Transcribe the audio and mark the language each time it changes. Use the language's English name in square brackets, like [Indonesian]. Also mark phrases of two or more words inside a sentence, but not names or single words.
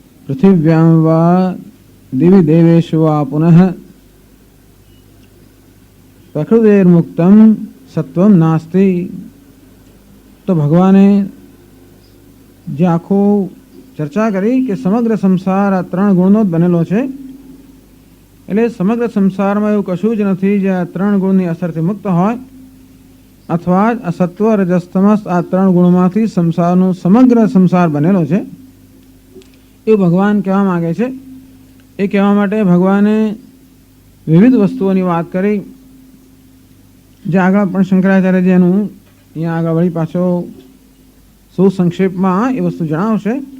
[Sanskrit] पृथिव्यां वा दिवि देवेषु वा पुनः प्रकृतेर्मुक्तं सत्वं नास्ति। [Gujarati] તો ભગવાને જે આખો ચર્ચા કરી કે સમગ્ર સંસાર આ 3 ગુણનો જ બનેલો છે, એટલે સમગ્ર સંસારમાં એવું કશું જ નથી જે આ 3 ગુણની અસરથી મુક્ત હોય, અથવા આ સત્વ રજસ તમસ આ 3 ગુણોમાંથી સંસારનો સમગ્ર સંસાર બનેલો છે, એ ભગવાન કહેવા માંગે છે. એ કહેવા માટે ભગવાને વિવિધ વસ્તુઓની વાત કરી, જે આગળ પણ શંકરાચાર્ય એનું અહીંયા આગળ વળી પાછો સુસંક્ષેપમાં એ વસ્તુ જણાવશે.